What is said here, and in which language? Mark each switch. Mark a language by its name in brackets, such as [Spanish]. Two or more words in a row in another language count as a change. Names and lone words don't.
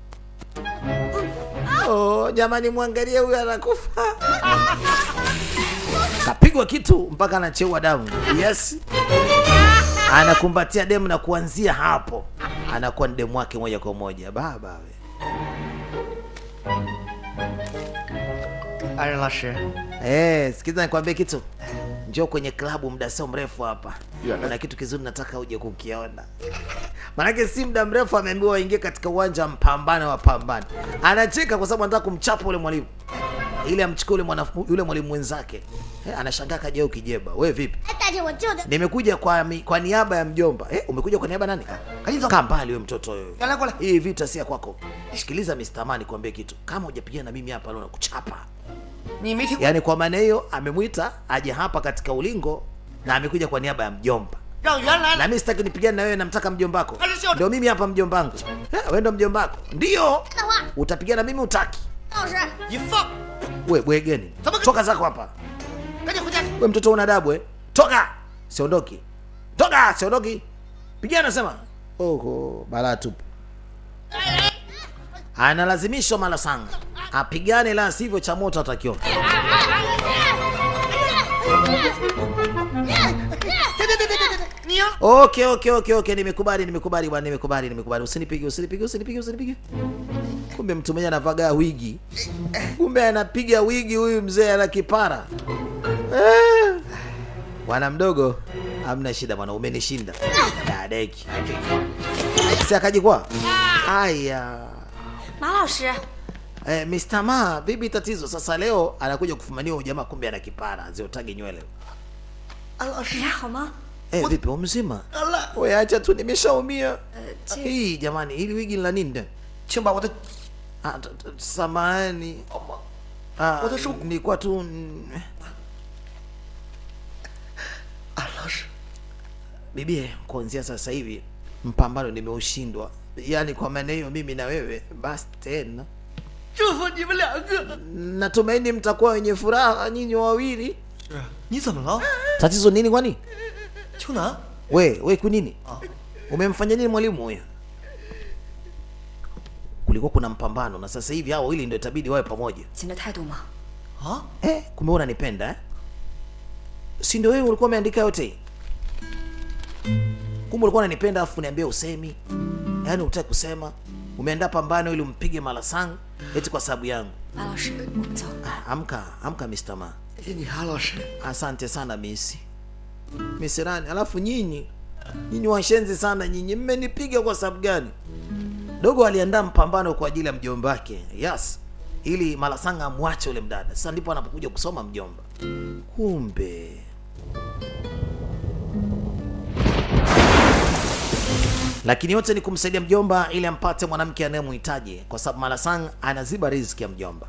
[Swahili] Oh, jamani muangalie huyu anakufa. Kapigwa kitu mpaka anacheua damu. [English] Yes. [Swahili] Anakumbatia demu na kuanzia hapo anakuwa ni demu wake moja kwa moja. Baba we. [Chinese] 安仁老师， [Swahili] Sikiza nikwambie kitu. Njoo kwenye klabu muda sio mrefu hapa. Kuna kitu kizuri nataka uje kukiona. Maana si muda mrefu ameambiwa aingie katika uwanja mpambano wa pambano. Anacheka kwa sababu anataka kumchapa yule mwalimu, ili amchukue yule mwalimu mwenzake. Anashangaa kaja ukijeba. Wewe vipi? [Chinese] 大姐，我救的。 [Swahili] Nimekuja kwa niaba ya mjomba. Umekuja kwa niaba nani? Kaa mbali wewe mtoto wewe. Hii vita si ya kwako. Sikiliza Mr. Man, nikwambie kitu. Kama hujapigana na mimi hapa leo nakuchapa. [Chinese] 你没听过 [Swahili] Yaani kwa maana hiyo amemwita aje hapa katika ulingo na amekuja kwa niaba ya mjomba. [Chinese] 让原来 [Swahili] Na mimi sitaki nipigane na wewe, namtaka mjombako. Alisio- Ndio mimi hapa mjombangu. Wewe ndio mjombako. Ndio. Utapigana na mimi utaki. [Chinese] 老师，你放， [Swahili] Wewe bwegeni. Toka zako hapa. [Chinese] 赶紧回家。 [Swahili] Wewe mtoto una adabu Toka. Siondoki. Toka, siondoki. Pigana sema. Oho, balaa tupu. Analazimishwa Mala Song apigane, la sivyo cha moto atakiona. Okay, nimekubali bwana. Usinipige. Kumbe mtu mmoja anavaga wigi. Kumbe anapiga wigi huyu mzee ana kipara. Bwana mdogo, hamna shida bwana, umenishinda. Dadeki. Si akajikwa. Aya. [Chinese] 马老师， [Swahili] Mr. Ma, vipi tatizo? Sasa leo anakuja kufumania huyu jamaa, kumbe ana kipara, ziotage nywele. [Chinese] 安老师，你还好吗？ [Swahili] Vipi mzima? [Chinese] 安了， [Swahili] Wewe acha tu, nimeshaumia. Hii jamani, hili wigi la nini? [Chinese] 请把我的 [Swahili] Samahani. Nilikuwa tu [Chinese] 安老师， [Swahili] bibi, kuanzia sasa hivi mpambano nimeushindwa. Yaani kwa maana hiyo mimi na wewe basi tena. [Chinese] 祝福你们两个。 [Swahili] Natumaini mtakuwa wenye furaha nyinyi wawili. [Chinese] 是，你怎么了？ [Swahili] Tatizo nini kwani? [Chinese] 秋楠， [Swahili] We kwa nini? Umemfanya nini mwalimu huyo? Kulikuwa kuna mpambano na sasa hivi hao wawili ndio itabidi wawe pamoja. [Chinese] 你的态度吗？啊， [Swahili] Kumbe unanipenda Si ndio wewe ulikuwa umeandika yote? Kumbe ulikuwa unanipenda afu niambia usemi. Yaani unataka kusema umeandaa pambano ili umpige Mala Song eti kwa sababu yangu. [Chinese] 马老师，我们走。 [Swahili] Amka Mr. Ma. [Chinese] 谢谢你，安老师。 [Swahili] Asante sana Miss Rani. Alafu nyinyi washenzi sana nyinyi, mmenipiga kwa sababu gani? Dogo aliandaa mpambano kwa ajili ya mjomba wake. [English] Yes. [Swahili] Ili Mala Song amwache ule mdada. Sasa ndipo anapokuja kusoma mjomba. Kumbe lakini yote ni kumsaidia mjomba ili ampate mwanamke anayemhitaji, kwa sababu Malasang anaziba riziki ya mjomba.